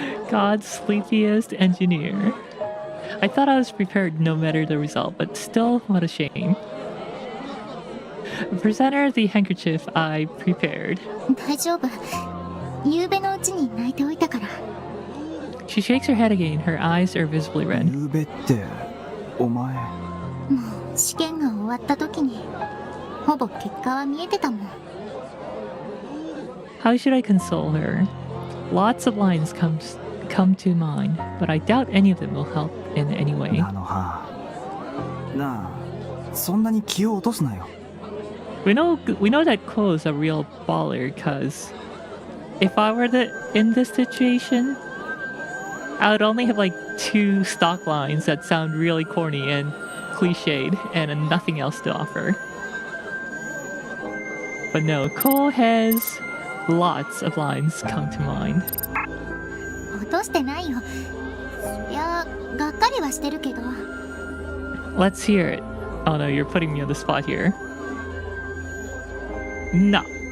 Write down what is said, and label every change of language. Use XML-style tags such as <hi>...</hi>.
<en>God's sleepiest engineer. I thought I was prepared no matter the result, but still, what a shame. Present her the handkerchief I prepared.</en> <ja>大丈夫。夕べのうちに泣いておいたから。</ja> <en>She shakes her head again. Her eyes are visibly red.</en> <ja>ゆうべってお前。もう試験が終わった時にほぼ結果は見えてたもん。</ja> <en>How should I console her? Lots of lines come to mind, but I doubt any of them will help in any way.</en> <ja>なのは。なあ、そんなに気を落とすなよ。</ja> <en>We know that Ko is a real baller, cause if I were in this situation, I would only have like 2 stock lines that sound really corny and cliched and nothing else to offer. But no, Ko has lots of lines come to mind.</en> <ja>落としてないよ。そりゃがっかりはしてるけど。</ja> <en>Let's hear it. Oh no, you're putting me on the spot here. No.</en>